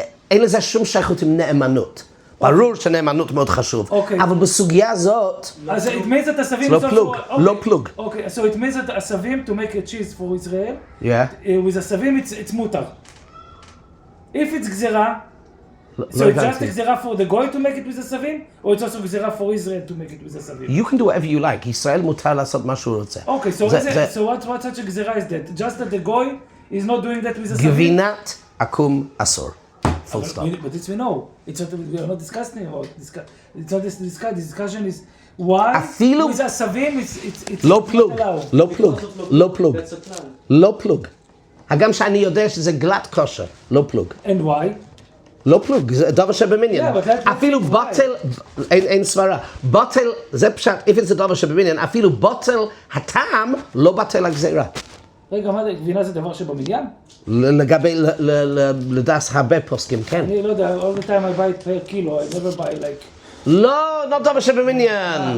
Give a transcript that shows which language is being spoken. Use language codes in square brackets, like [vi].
[he] אין לזה שום שייכות עם נאמנות. ברור שנאמנות מאוד חשוב. אבל בסוגיה הזאת... [en] אז it means that הסבים... [he] לא פלוג. [en] Okay, so it means that הסבים to make a cheese for Israel. Yeah. With הסבים it's mutar. If it's גזירה, so it's just a גזירה for the goy to make it with הסבים? Or it's also גזירה for Israel to make it with הסבים? You can do whatever you like. [he] ישראל מותר לעשות מה שהוא רוצה. [en] Okay, so what such a גזירה is that? Just that the goy is not doing that with הסבים? [he] גבינת עקום אסור. [en] Full stop. But this we know. It's not, we are not discussing about this. It's not this discussion. The discussion is why with הסבים it's [he] לא פלוג. לא פלוג. לא פלוג. [en] That's a plan. [he] לא פלוג. הגם שאני יודע שזה גלת כושר. לא פלוג. [en] And why? [he] לא פלוג, זה דבר שבמניין. אפילו בוטל, אין סברה. בוטל, זה פשט, [en] if it's a [he] דבר שבמניין, אפילו בוטל הטעם לא בטל הגזירה. רגע, מה זה, גבינה זה דבר שבמניין? לגבי, לדס הרבה פוסקים, כן. אני לא יודע, [en] all the time I buy it per kilo, I never buy like... [he] לא, not דבר שבמניין.